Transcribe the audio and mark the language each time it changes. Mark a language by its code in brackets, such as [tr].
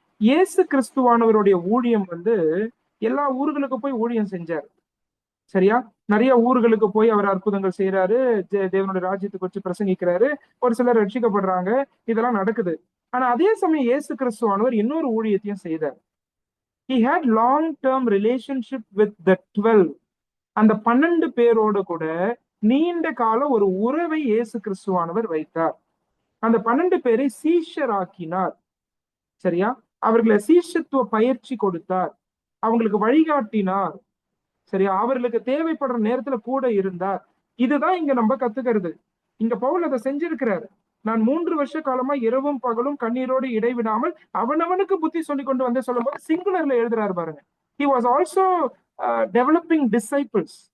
[ta] இயேசு கிறிஸ்துவானவருடைய ஊழியம் வந்து எல்லா ஊர்களுக்கு போய் ஊழியம் செஞ்சார். சரியா? நிறைய ஊர்களுக்கு போய் அவர் அற்புதங்கள் செய்யறாரு, தேவனுடைய ராஜ்யத்துக்கு வச்சு பிரசங்கிக்கிறாரு, ஒரு சிலர் ரட்சிக்கப்படுறாங்க, இதெல்லாம் நடக்குது. ஆனா அதே சமயம் இயேசு கிறிஸ்துவானவர் இன்னொரு ஊழியத்தையும் செய்தார். [en] He had long term relationship with the 12. [ta] அந்த 12 பேரோடு கூட நீண்ட கால ஒரு உறவை இயேசு கிறிஸ்துவானவர் வைத்தார். அந்த 12 பேரை சீஷராக்கினார். சரியா? அவர்களை சீஷத்துவ பயிற்சி கொடுத்தார், அவங்களுக்கு வழிகாட்டினார். சரியா? அவர்களுக்கு தேவைப்படுற நேரத்துல கூட இருந்தார். இதுதான் இங்க நம்ம கத்துக்கிறது. இங்க பவுல் அதை செஞ்சிருக்கிறாரு. நான் 3 வருஷ காலமா இரவும் பகலும் கண்ணீரோடு இடைவிடாமல் அவனவனுக்கு புத்தி சொல்லி கொண்டு வந்து சொல்லும் போது சிங்குலர்ல எழுதுறாரு பாருங்க. [en] He was also developing disciples.